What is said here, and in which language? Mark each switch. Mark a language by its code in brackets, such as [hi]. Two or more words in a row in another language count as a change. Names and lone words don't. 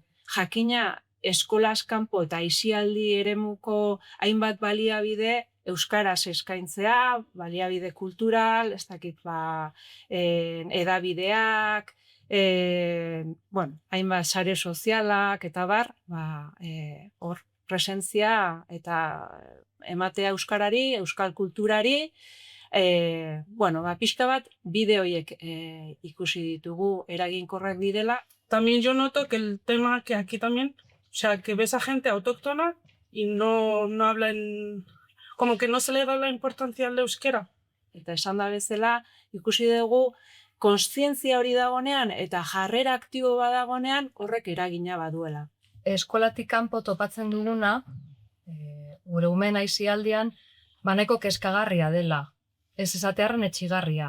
[eu] Jakina, eskolas kanpo eta aisialdi eremuko hainbat baliabide euskaraz eskaintzea, baliabide kultural, ez dakit edabideak, hainbat sare sozialak eta bar, hor presentzia eta ematea euskarari, euskal kulturari, pixka bat bide horiek ikusi ditugu eraginkorrak direla. [es] También yo noto que el tema que aquí también, o sea, que ves a gente autóctona y no hablan, como que no se le da la importancia al euskera. [eu] Eta esan da bezala, ikusi dugu, kontzientzia hori dagonean eta jarrera aktibo badagonean horrek eragina baduela. Eskolatik kanpo topatzen duguna, gure umen aisialdian, nahiko kezkagarria dela, ez esatearren etxigarria.